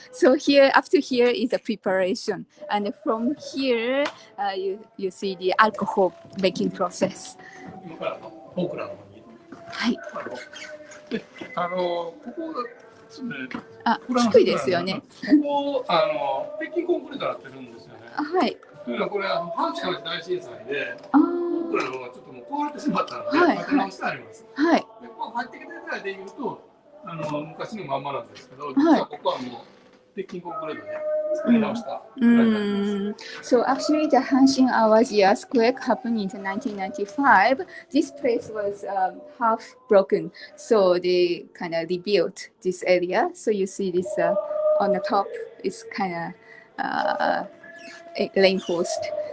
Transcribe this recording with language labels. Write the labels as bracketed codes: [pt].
[en] So here, after here is the preparation, and from here, you see the alcohol making process. [ja] 今からポークラの方に。はい。で、ここがですね。低いですよね。ここ鉄筋コンクリートになってるんですよね。はい。というのはこれ阪神・淡路大震災でポークラの方がちょっともう壊れてしまったので建て直してあります。はい。でここ入ってきていただいてみると昔のまんまなんですけど、実はここはもう鉄筋コンクリートで作り直したくらいになります。 [en] So actually, the Hanshin Awaji earthquake happened in 1995. This place was half broken, so they kind of rebuilt this area. So you see this on the top is kind of reinforced.